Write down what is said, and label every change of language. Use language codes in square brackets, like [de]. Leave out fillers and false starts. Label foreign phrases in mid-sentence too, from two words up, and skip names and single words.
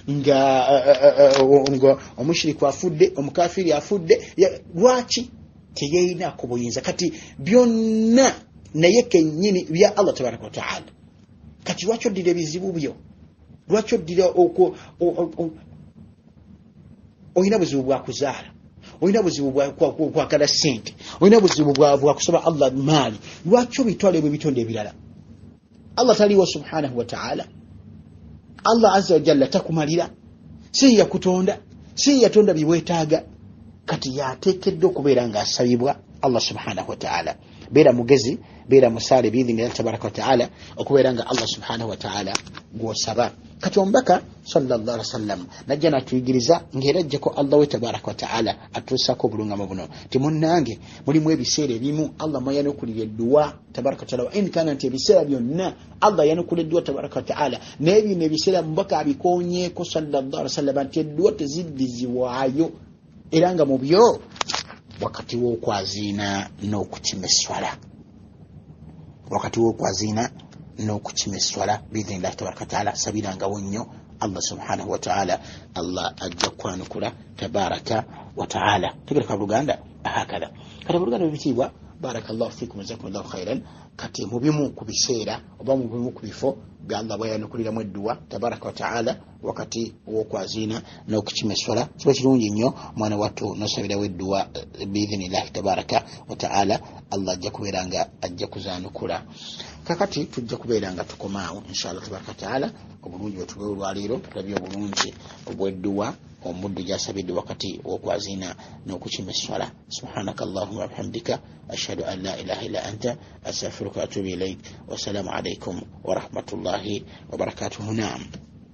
[lg] nga omushiriku afudde omukafiri afudde lwaki teyina kubuyinza kati byonna naye kenyini bya Allah [ar] تبارك تعالى [lg] kati lwaki oddira ebizibu byo lwaki oddira oyina buzibu bwa kuzaala oyina buzibu bwa kala sente oyina buzibu bwa kusaba Allah mali lwaki obitwala ebyo bitonde ebirala Allah taliwo [ar] سبحانه وتعالى الله عز وجل [lg] takumalira si yakutonda si yatonda biwetaaga kati yateekedde okubeera nga asabibwa Allah [ar] سبحانه وتعالى [lg] beera mugezi beera musale [ar] بإذن الله تبارك وتعالى [lg] okubeera nga [ar] الله سبحانه وتعالى [lg] gwosaba kati omubaka [ar] صلى الله عليه وسلم [lg] najja natuyigiriza ng'erajjeko Allah we [ar] تبارك وتعالى [lg] atuusako obulungamo buno timunnange mulimu ebiseera ebimu Allah mayanukulira edduwa tabaraka [ar] وتعالى وإن كان [lg] nti ebiseera byonna Allah yanukulira edduwa [ar] تبارك وتعالى [lg] naye bino ebiseera mubaka abikonyeeko [ar] صلى الله عليه وسلم [lg] nti edduwa teziddizibwayo era nga mu byo wakati w'okwaziina n'okukima esswala wakati w'okwaziina n'okukima esswala [ar] بإذن الله تبارك وتعالى [lg] sabirangawo nnyo [ar] الله سبحانه وتعالى [lg] Allah ajja kwanukula [ar] تبارك وتعالى [lg] tegereka Luganda ahakala kati Luganda bibitiibwa [ar] بارك الله فيكم جزاكم الله خيرا [lg] kati mubimu ku biseera oba mubimu ku bifo bya Allah bwayanukuliramu edduwa [ar] تبارك وتعالى [lg] wakati w'okwaziina n'okukima esswala kiba kirungi nnyo mwana wattu nosabirawo edduwa [ar] بإذن الله تبارك وتعالى [lg] Allah ajja kubeera nga ajja kuzaanukula kakati tujja kubeera nga tukomaawo [ar] إن شاء الله تبارك وتعالى [lg] obulungi bwetubeera olwaleero tulabye obulungi obw'edduwa omuddu gyasabidde wakati w'okwaziina n'okukima esswala [ar] سبحانك اللهم وبحمدك أشهد أن لا إله إلا أنت أستغفرك وأتوب إليك والسلام عليكم ورحمة الله وبركاته. [lg] Naam.